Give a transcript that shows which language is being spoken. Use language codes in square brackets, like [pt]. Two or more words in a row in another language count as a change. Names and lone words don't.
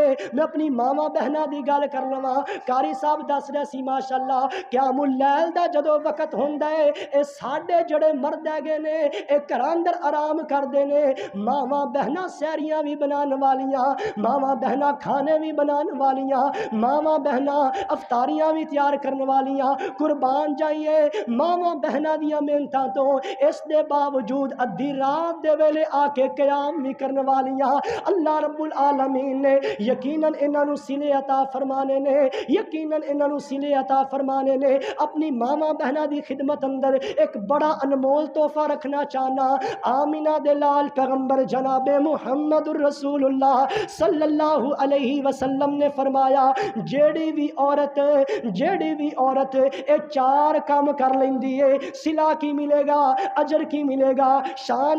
[pa] میں اپنی ماما بہنا دی گل کر لواں قاری صاحب دس رہے سی ماشاءاللہ قیام اللیل دا جدو وقت ہوندا ہے اے ساڈے جڑے مرد ہے نے اے گھراں اندر آرام کردے نے ماواں بہناں سحریاں بھی بنان والیاں ماواں بہناں کھانے بھی بنان والیاں ماواں بہناں افطاریاں بھی تیار کرن والیاں قربان جائیے ماواں بہناں دیاں محنتاں تو اس دے باوجود ادھی رات دے ویلے آ کے قیام بھی کرن والیاں [ar] اللہ رب العالمین [pa] نے یقیناً انہاں نوں صلے عطا فرمانے نے یقیناً انہاں نوں صلے عطا فرمانے نے اپنی ماما بہنا دی خدمت اندر ایک بڑا انمول تحفہ رکھنا چاہنا آمینہ دے لال پیغمبر جناب محمد رسول اللہ [ar] صلی اللہ علیہ [pa] وسلم نے فرمایا جیڑی بھی عورت اے 4 کام کر لیندی ہے صلہ کی ملے گا اجر کی ملے گا شان